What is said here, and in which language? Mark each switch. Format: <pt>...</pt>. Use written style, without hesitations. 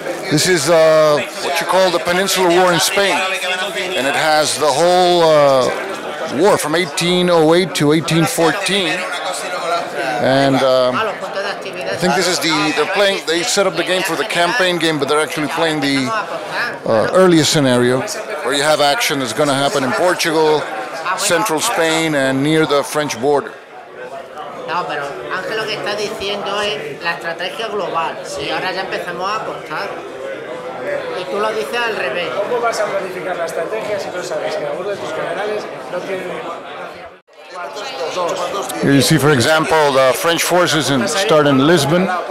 <en>This is what you call the Peninsular War in Spain. And it has the whole war from 1808 to 1814. And I think this is they set up the game for the campaign game, but they're actually playing the earliest scenario, where you have action that's going to happen in Portugal, central Spain, and near the French border.</en> <es>No, pero Ángel lo que está diciendo es la estrategia global y ahora ya empezamos a apostar. Y tú lo dices al revés. ¿Cómo vas a planificar la estrategia si no sabes que alguno de tus generales no tiene...</es> <en>Here you see, for example, the French forces start in Lisbon.</en>